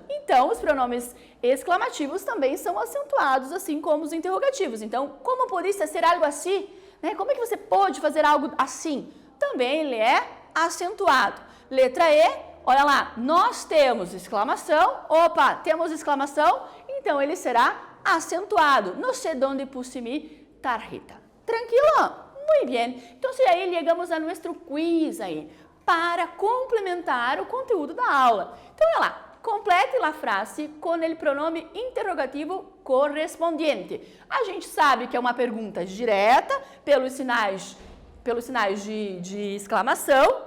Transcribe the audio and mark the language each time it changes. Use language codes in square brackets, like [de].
[pt] Então, os pronomes exclamativos também são acentuados, assim como os interrogativos. Então, [es] como pudiste ser algo [pt] assim? Né? Como é que você pode fazer algo assim? Também ele é acentuado. Letra E, olha lá, nós temos exclamação. Opa, temos exclamação, então ele será acentuado. [es] No sé donde puse mi tarjeta. [pt] Tranquilo? Muito bem. Então, aí chegamos a nosso quiz aí, para complementar o conteúdo da aula. Então, olha lá. Complete a frase com o pronome interrogativo correspondiente. A gente sabe que é uma pergunta direta pelos sinais de exclamação.